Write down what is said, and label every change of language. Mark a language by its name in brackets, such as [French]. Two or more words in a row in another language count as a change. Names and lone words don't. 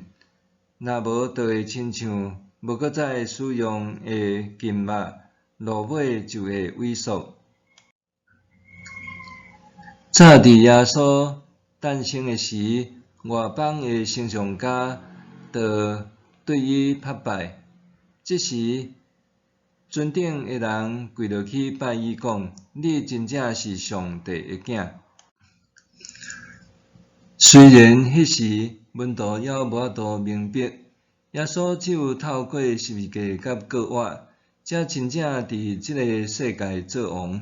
[Min Nan Chinese] 若无，就会亲像无搁再使用的金麦，落尾就会萎缩。早伫耶稣诞生的时，外邦的星象家就对伊拍拜。这时，船顶的人跪落去拜伊，讲：你真正是上帝的囝。虽然迄时门徒也无法度明白，耶稣只有透过十字架甲搁活，才真正伫即个世界做王。